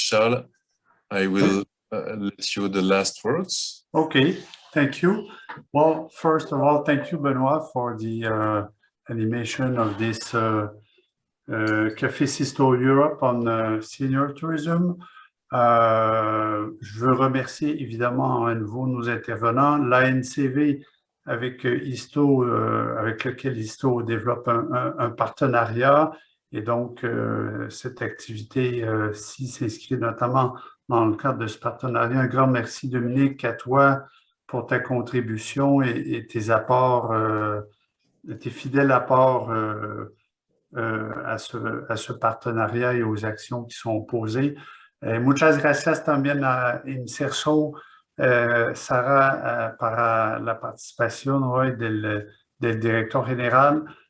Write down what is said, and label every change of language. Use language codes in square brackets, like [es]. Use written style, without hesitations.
[en] Charles, I will let you the last words. Okay, thank you. Well, first of all, thank you, Benoit, for the animation of this CafecISTO Europe on senior tourism. [fr] Je veux remercier évidemment à nouveau nos intervenants, l'ANCV avec ISTO, avec lequel ISTO développe un partenariat, et donc cette activité-ci s'inscrit notamment dans le cadre de ce partenariat. Un grand merci, Dominique, à toi pour ta contribution et tes apports, tes fidèles apports à ce partenariat et aux actions qui sont posées. [es] Muchas gracias también a IMSERSO, Sara, para la participación hoy del director general.